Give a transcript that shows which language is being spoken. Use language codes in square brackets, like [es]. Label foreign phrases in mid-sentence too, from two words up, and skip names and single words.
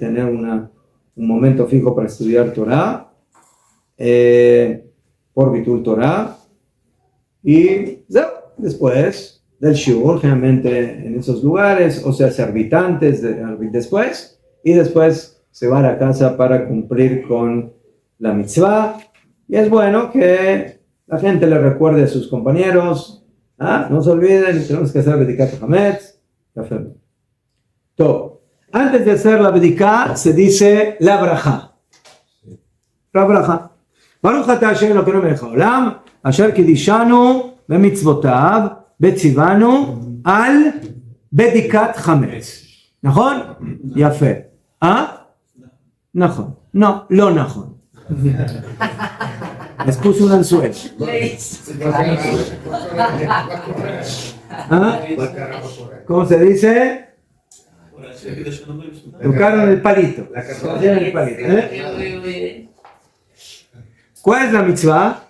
[es] Tener un momento fijo para estudiar Torah, por [he] ביטול תורה, [es] y después del shiur, generalmente en esos lugares, o sea, se arbitra antes, después, y después se va a la casa para cumplir con la mitzvah. Y es bueno que la gente le recuerde a sus compañeros, no se olviden, tenemos que hacer [he] בדיקת חמץ. [es] Todo. Antes de hacer la Bediká se dice la braja. La braja. [he] ברוך אתה השם אלוקינו מלך העולם, אשר קדשנו במצוותיו וציונו על בדיקת חמץ. נכון? יפה. נכון. No, לא נכון. [es] Les puse un anzuelo. ¿Cómo se dice? Tocaron el palito. ¿Cuál es la mitzvah?